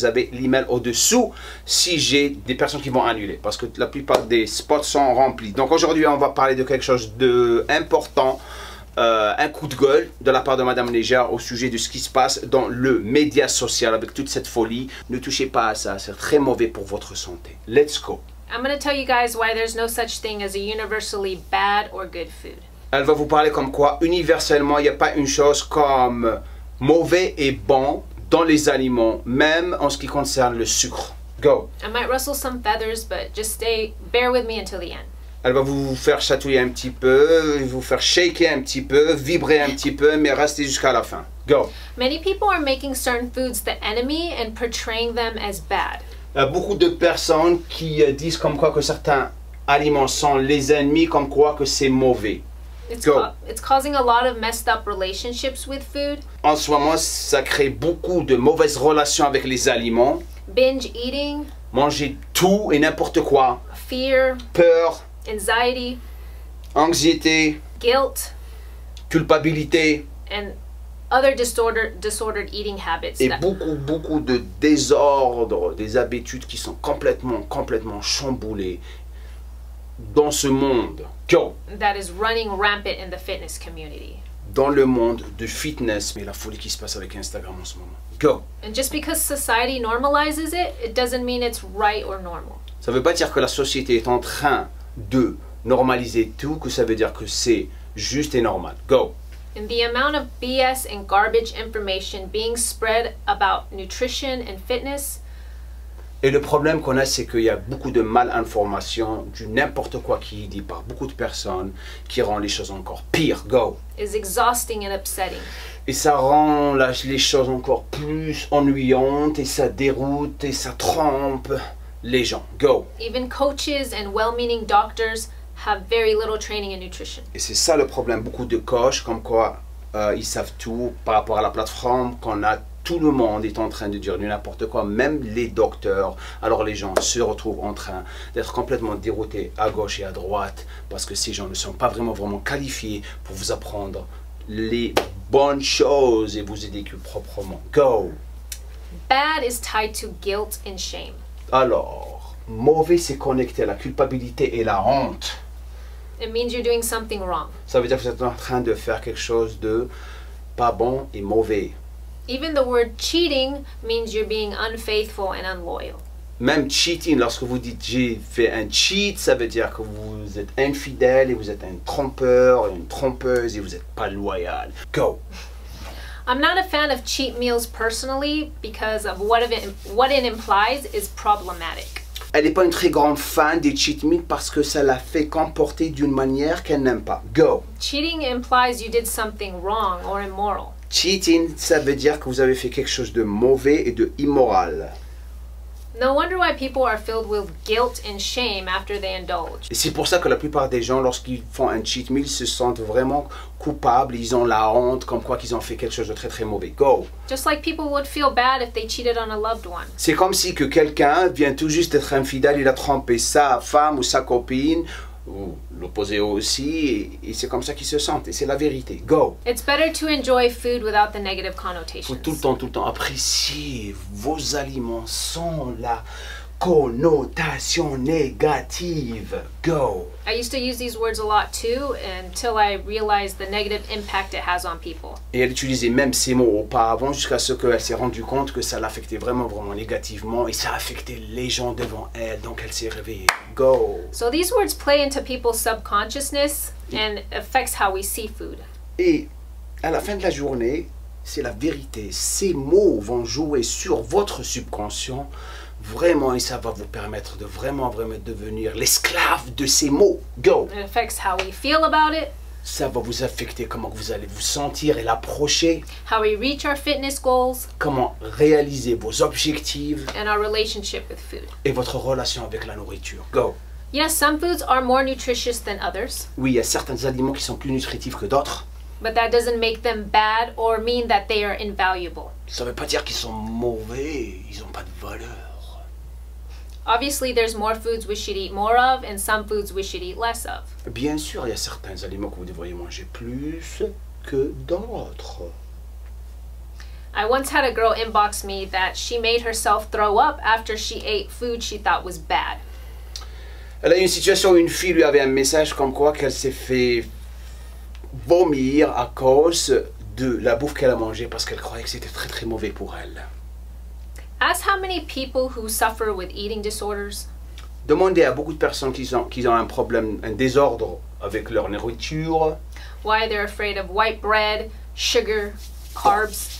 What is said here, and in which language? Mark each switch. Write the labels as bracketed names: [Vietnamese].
[French] Vous avez l'email au-dessous si j'ai des personnes qui vont annuler. Parce que la plupart des spots sont remplis. Donc, aujourd'hui, on va parler de quelque chose d'important. Un coup de gueule de la part de Madame Légère au sujet de ce qui se passe dans le média social avec toute cette folie. Ne touchez pas à ça. C'est très mauvais pour votre santé. [English] Let's go. I'm going to tell you guys why there's no such thing as a universally bad or good food. [French] Elle va vous parler comme quoi, universellement, il n'y a pas une chose comme mauvais et bon dans les aliments, même en ce qui concerne le sucre. [English] Go. I might rustle some feathers, but just bear with me until the end. [French] Elle va vous faire chatouiller un petit peu, vous faire shaker un petit peu, vibrer un petit peu, mais restez jusqu'à la fin. [English] Go. Many people are making certain foods the enemy and portraying them as bad. [French] Il y a beaucoup de personnes qui disent comme quoi que certains aliments sont les ennemis, comme quoi que c'est mauvais. [English] It's causing a lot of messed up relationships with food. [French] En ce moment, ça crée beaucoup de mauvaises relations avec les aliments. [English] Binge eating. [French] Manger tout et n'importe quoi. [English] Fear. [French] Peur. [English] Anxiety. [French] Anxiété. [English] Guilt. [French] Culpabilité. [English] And other disordered eating habits. [French] Et beaucoup de désordres, des habitudes qui sont complètement chamboulées dans ce monde. [English] Go. That is running rampant in the fitness community. [French] Dans le monde de fitness, mais la folie qui se passe avec Instagram en ce moment. [English] Go. And just because society normalizes it, it doesn't mean it's right or normal. [French] Ça veut pas dire que la société est en train de normaliser tout, que ça veut dire que c'est juste et normal. [English] Go. And the amount of BS and garbage information being spread about nutrition and fitness [French] Et le problème qu'on a, c'est qu'il y a beaucoup de malinformation, du n'importe quoi qui est dit par beaucoup de personnes, qui rend les choses encore pires. [English] Go. is exhausting and upsetting. [French] Et ça rend les choses encore plus ennuyantes, et ça déroute, et ça trompe les gens. [English] Go. Even coaches and well-meaning doctors have very little training in nutrition. [French] Et c'est ça le problème. Beaucoup de coachs, comme quoi ils savent tout par rapport à la plateforme qu'on a. Tout le monde est en train de dire du n'importe quoi, même les docteurs. Alors les gens se retrouvent en train d'être complètement déroutés à gauche et à droite parce que ces gens ne sont pas vraiment qualifiés pour vous apprendre les bonnes choses et vous éduquer proprement. [English] Go! Bad is tied to guilt and shame. [French] Alors, mauvais, c'est connecté à la culpabilité et la honte. [English] It means you're doing something wrong. [French] Ça veut dire que vous êtes en train de faire quelque chose de pas bon et mauvais. [English] Even the word cheating means you're being unfaithful and unloyal. [French] Même cheating, lorsque vous dites j'ai fait un cheat, ça veut dire que vous êtes infidèle et vous êtes un trompeur, une trompeuse et vous n'êtes pas loyal. [English] Go! I'm not a fan of cheat meals personally because of what it implies is problematic. [French] Elle n'est pas une très grande fan des cheat meals parce que ça la fait comporter d'une manière qu'elle n'aime pas. [English] Go! Cheating implies you did something wrong or immoral. [French] Cheating, ça veut dire que vous avez fait quelque chose de mauvais et de immoral. [English] No wonder why people are filled with guilt and shame after they indulge. [French] Et c'est pour ça que la plupart des gens, lorsqu'ils font un cheat meal, se sentent vraiment coupables. Ils ont la honte, comme quoi qu'ils ont fait quelque chose de très très mauvais. [English] Go! Just like people would feel bad if they cheated on a loved one. [French] C'est comme si que quelqu'un vient tout juste d'être infidèle, il a trompé sa femme ou sa copine, ou l'opposé aussi, et c'est comme ça qu'ils se sentent. Et c'est la vérité. [English] Go! It's better to enjoy food without the negative [French] Il [English] connotations. [French] faut tout le temps apprécier vos aliments sans la connotation négative. [English] Go! I used to use these words a lot too until I realized the negative impact it has on people. [French] Et elle utilisait même ces mots auparavant jusqu'à ce qu'elle s'est rendue compte que ça l'affectait vraiment négativement et ça affectait les gens devant elle. Donc elle s'est réveillée. [English] Go! So these words play into people's subconsciousness and affects how we see food. [French] Et à la fin de la journée, c'est la vérité. Ces mots vont jouer sur votre subconscient vraiment et ça va vous permettre de vraiment devenir l'esclave de ces mots. [English] Go! It affects how we feel about it, [French] Ça va vous affecter comment vous allez vous sentir et l'approcher, [English] how we reach our fitness goals, [French] comment réaliser vos objectifs [English] and our relationship with food. [French] et votre relation avec la nourriture. [English] Go! Yes, some foods are more nutritious than others, [French] Oui, il y a certains aliments qui sont plus nutritifs que d'autres. [English] but that doesn't make them bad or mean that they are invaluable. [French] Ça ne veut pas dire qu'ils sont mauvais, ils n'ont pas de valeur. [English] Obviously, there's more foods we should eat more of and some foods we should eat less of. [French] Bien sûr, il y a certains aliments que vous devriez manger plus que d'autres. [English] I once had a girl inbox me that she made herself throw up after she ate food she thought was bad. [French] Elle a eu une situation où une fille lui avait un message comme quoi qu'elle s'est fait vomir à cause de la bouffe qu'elle a mangée parce qu'elle croyait que c'était très très mauvais pour elle. [English] Ask how many people who suffer with eating disorders [French] Demandez à beaucoup de personnes qui ont un problème, un désordre avec leur nourriture, [English] why they're afraid of white bread, sugar, carbs.